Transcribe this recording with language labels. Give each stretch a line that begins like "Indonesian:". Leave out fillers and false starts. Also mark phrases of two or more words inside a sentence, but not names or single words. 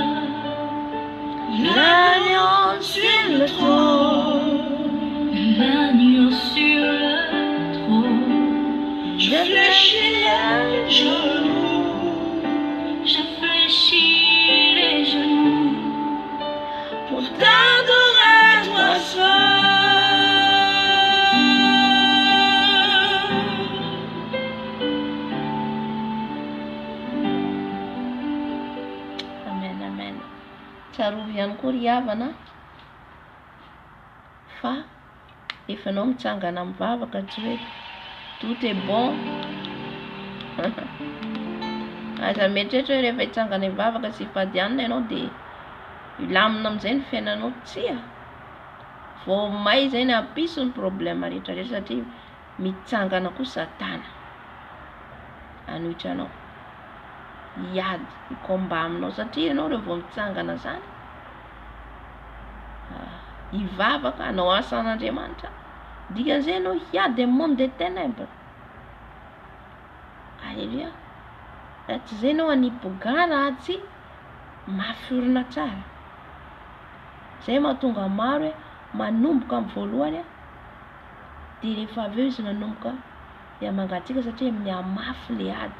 French: L'agneau sur le trône, l'agneau sur le trône. Je fléchis les genoux, je fléchis les genoux pour t'adorer toi seul. Amen, amen.
Malagasy: Tsarovy ihany koa ry havana fa efa anao mitsangana mivavaka tsy hoe
French: tout est bon.
Malagasy: Aza mieritretra hoe rehefa hitsangana mivavaka sy hifadianina ianao dia ilamina amin'izay ny fiainanao, tsia vao may izay ny hampisy ny problème rehetrarehetra satria mitsangana koa Satana hanohitra anao hiady hikomba aminao satria ianao rehefa vao mitsangana zany hivavaka anao asan'Andriamanitra, dikan'izay ianao hiady amin'ny
French: monde des ténèbres.
Malagasy: Alléluia. Raha tsy izay ianao hanipoga raha tsy mafy orina tsara. Zay mahatonga maro hoe manomboka amin'ny voalohany dia rehefa avy eo izy manomboka dia mangatsiaka satria mihamafy le ady.